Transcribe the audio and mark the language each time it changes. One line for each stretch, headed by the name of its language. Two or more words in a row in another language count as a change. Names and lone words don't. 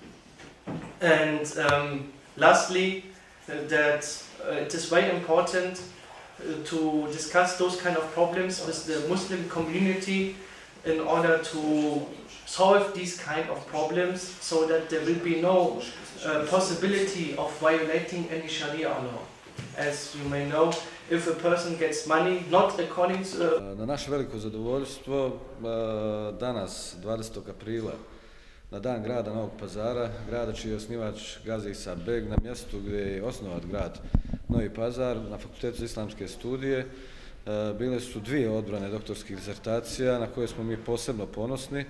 English: And lastly, that it is very important to discuss those kind of problems with the Muslim community in order to solve these kind of problems so that there will be no possibility of violating any Sharia law. As you may know, if a person gets money not according to...
Bosnian: Na naše veliko zadovoljstvo, danas, 20. aprila, na dan grada Novog Pazara, grada čiji je osnivač Gazi Isa Beg, na mjestu gdje je osnovat grad Novi Pazar, na Fakultetu za islamske studije, bile su 2 odbrane doktorskih disertacija na koje smo mi posebno ponosni.